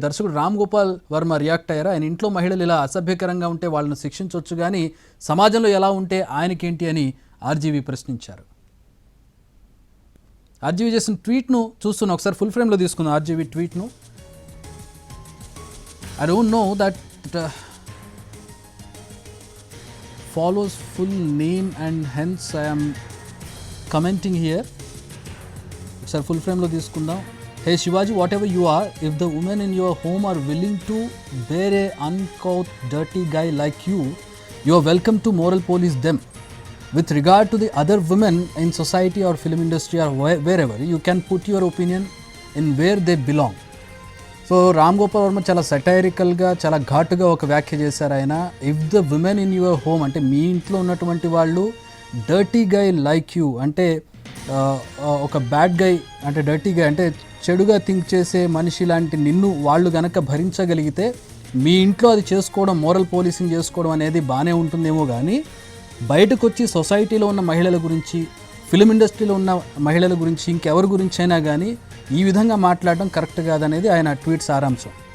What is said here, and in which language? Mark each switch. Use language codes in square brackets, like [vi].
[te] దర్శకుడు రామ్ గోపాల్ వర్మ రియాక్ట్ అయ్యారు. ఆయన ఇంట్లో మహిళలు ఇలా అసభ్యకరంగా ఉంటే వాళ్ళని శిక్షించవచ్చు, కానీ సమాజంలో ఎలా ఉంటే ఆయనకేంటి అని ఆర్జీవీ ప్రశ్నించారు. ఆర్జీవీ చేసిన ట్వీట్ను చూస్తున్నా, ఒకసారి ఫుల్ ఫ్రేమ్లో తీసుకున్నాం RGV ట్వీట్ను. [en] I don't know that follows full name and hence I am commenting here. Sir, full frame [te] lo తీసుకుందాం. [en] Hey Shivaji, whatever you are, if the women in your home are willing to bear a uncouth dirty guy like you are welcome to moral police them. With regard to the other women in society or film industry or wherever, you can put your opinion in where they belong. [te] So Ram Gopal Varma చాలా సటైరికల్గా చాలా ఘాటుగా ఒక వ్యాఖ్య చేశారు ఆయన. [en] if the women in your home [te] అంటే మీ ఇంట్లో ఉన్నటువంటి వాళ్ళు [en] dirty guy like you [te] అంటే ఒక బ్యాడ్ గై అంటే డర్టీ గై అంటే చెడుగా థింక్ చేసే మనిషి లాంటి నిన్ను వాళ్ళు గనక భరించగలిగితే మీ ఇంట్లో అది చేసుకోవడం, మోరల్ పోలీసింగ్ చేసుకోవడం అనేది బాగానే ఉంటుందేమో, కానీ బయటకు వచ్చి సొసైటీలో ఉన్న మహిళల గురించి, ఫిలిం ఇండస్ట్రీలో ఉన్న మహిళల గురించి, ఇంకెవరి గురించి అయినా కానీ ఈ విధంగా మాట్లాడడం కరెక్ట్ కాదనేది ఆయన ట్వీట్ సారాంశం.